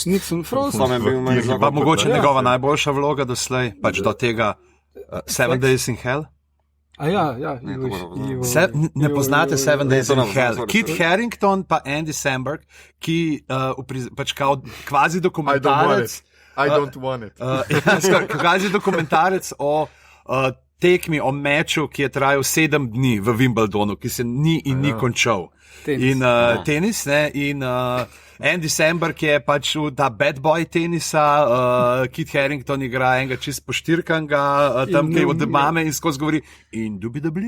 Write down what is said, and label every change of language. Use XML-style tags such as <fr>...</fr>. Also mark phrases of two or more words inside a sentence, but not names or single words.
<sl>Pa mogoče njegova najboljša vloga doslej, pač do tega 7 Days in Hell. Ne poznate 7 Days in Hell. Kit Harington pa Andy Samberg, ki pač kao kvazi dokumentarec</sl> <en>I don't want it.</en> <sl>Kvazi dokumentarec o tekmi, o meču, ki je trajal 7 dni v Wimbledonu, ki se ni in ni končal. Tenis, in Andy Samberg je pač ta</sl> <en>bad boy</en> <sl>tenisa, Kit Harington igra enega čist poštirkanga, tam kaj od mame in skozi govori indubidabli.</sl>